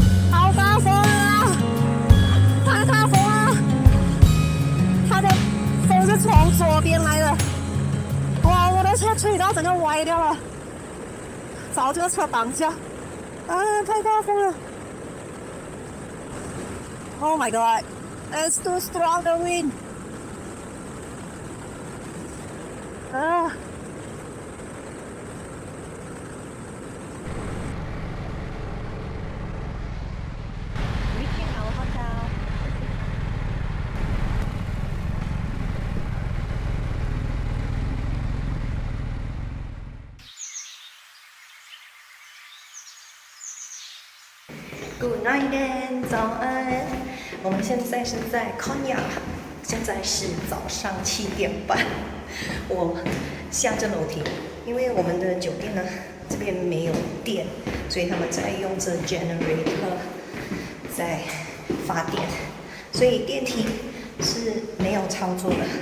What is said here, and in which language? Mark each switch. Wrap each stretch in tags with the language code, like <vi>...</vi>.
<zh>好大风啊！太大风了！它的风是从左边来的。哇，我的车吹到整个歪掉了，找这个车挡下。啊，太大风了 ！</zh> <en>Oh my god! It's too strong the wind. 啊！ Reaching our hotel. ，Good night，</en> <zh>早安。我们现在是在 Konya， 现在是早上7点半。我下这楼梯，因为我们的酒店呢这边没有电，所以他们在用这 generator 在发电，所以电梯是没有操作的。</zh>